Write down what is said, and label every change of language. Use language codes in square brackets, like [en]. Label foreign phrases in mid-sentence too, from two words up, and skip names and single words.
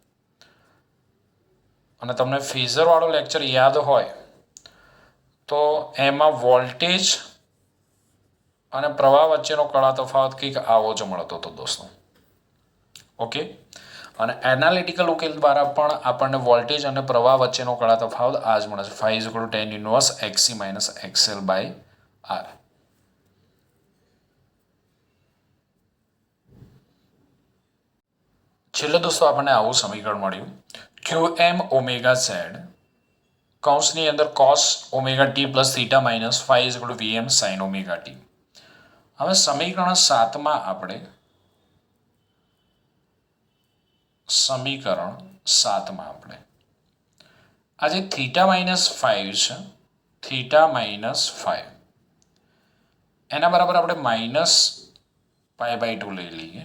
[gu] અને તમને ફેઝરવાળો લેક્ચર યાદ હોય તો એમાં વોલ્ટેજ અને પ્રવાહ વચ્ચેનો કળા તફાવત કંઈક આવો જ મળતો હતો દોસ્તો. ઓકે, અને એનાલિટિકલ ઉકેલ દ્વારા પણ આપણને વોલ્ટેજ અને પ્રવાહ વચ્ચેનો કળા તફાવત આ જ મળે છે. [en] phi is equal to tan inverse XC minus XL by R. [gu] છેલ્લે દોસ્તો આપણને આવું સમીકરણ મળ્યું [en] QM omega Z [gu] કૌંસની અંદર [en] cos omega t plus theta minus phi is equal to VM sin omega t. [gu] હવે સમીકરણ 7માં આપણે આ જે [en] theta minus 5 [gu] છે, [en] theta minus 5 [gu] એના બરાબર આપણે [en] minus pi by 2 [gu] લઈ લઈએ.